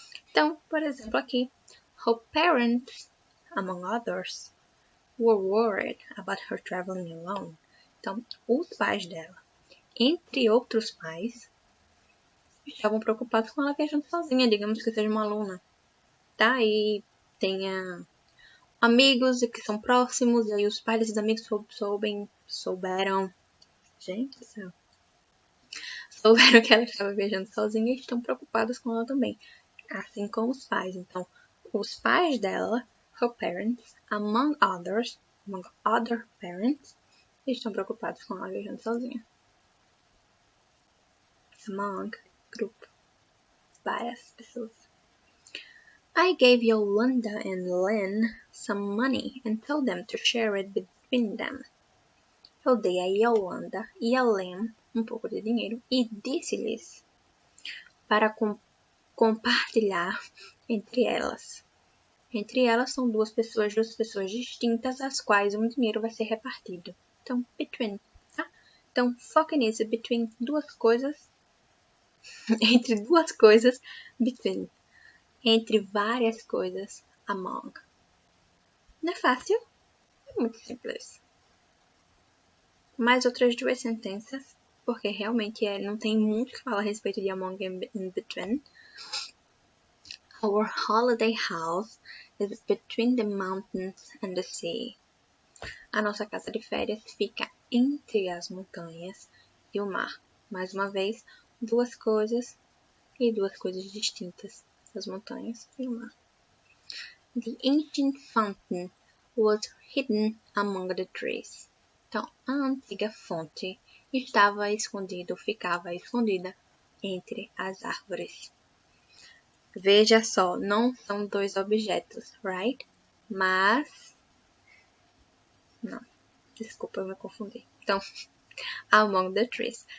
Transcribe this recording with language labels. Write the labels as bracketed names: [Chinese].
[Portuguese] Então, por exemplo, aqui, [English] her parents, among others, were worried about her traveling alone. [Portuguese] Então, os pais dela, entre outros pais, estavam preocupados com ela viajando sozinha, digamos que seja uma aluna, tá? E tenha amigos que são próximos, e aí os pais desses amigos souberam, gente do céu, souberam que ela estava viajando sozinha e estão preocupados com ela também, assim como os pais. Então, os pais dela, [English] her parents, among other parents, [Portuguese] estão preocupados com ela viajando sozinha. Among, grupo, várias pessoas. [English] I gave Yolanda and Len some money and told them to share it between them. [Portuguese] Eu dei a Yolanda e a Len pouco de dinheiro e disse-lhes para compartilhar entre elas. Entre elas são duas pessoas distintas, as quais um dinheiro vai ser repartido. Então, between, tá? Então, foque nisso, between duas coisas, entre duas coisas, between. Entre várias coisas, among. Não é fácil? É muito simples. Mais outras duas sentenças, porque realmente não tem muito que falar a respeito de among and between. [English] Our holiday house is between the mountains and the sea. [Portuguese] A nossa casa de férias fica entre as montanhas e o mar. Mais uma vez, duas coisas e duas coisas distintas. As montanhas e o mar. [English] The ancient fountain was hidden among the trees. [Portuguese] Então, a antiga fonte ficava escondida entre as árvores. Veja só, não são dois objetos, right? Mas... Não, desculpa, eu me confundi. Então, [English] among the trees.